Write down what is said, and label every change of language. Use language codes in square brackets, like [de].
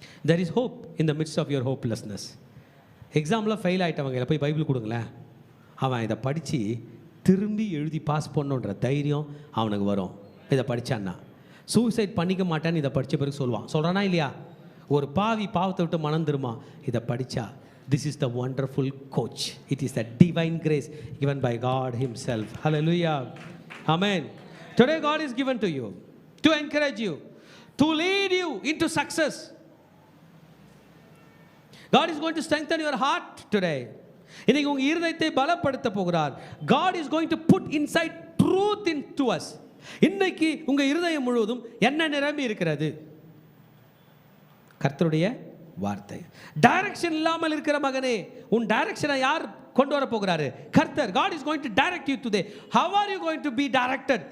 [en] There is hope in the midst of your hopelessness. [ta] எக்ஸாமில் fail ஆகிட்டவங்க போய் Bible கொடுங்களேன், அவன் இதை படித்து திரும்பி எழுதி பாஸ் பண்ணுன்ற தைரியம் அவனுக்கு வரும். இதை படித்தான்னா சூசைட் பண்ணிக்க மாட்டேன்னு இதை படித்த பிறகு சொல்கிறானா இல்லையா? ஒரு பாவி பாவத்தை விட்டு மனம் திருமா, இதை படித்தா. [en] This is the wonderful coach. It is the divine grace given by God himself. Hallelujah. Amen. Today God is given to you to encourage you, to lead you into success. God is going to strengthen your heart today. [ta] இன்னைக்கு உங்கள் இருதயத்தை பலப்படுத்த போகிறார். [en] God is going to put inside truth into us. [ta] இன்னைக்கு உங்கள் இருதயம் முழுவதும் என்ன நிரம்பி இருக்கிறது? கர்த்தருடைய வார்த்தை. டைரக்ஷன் இல்லாமல் இருக்கிற மகனே, உன் டைரக்ஷனை யார் கொண்டு வர போகிறாரு? கர்த்தர். [en] God is going to direct you today. How are you going to be directed?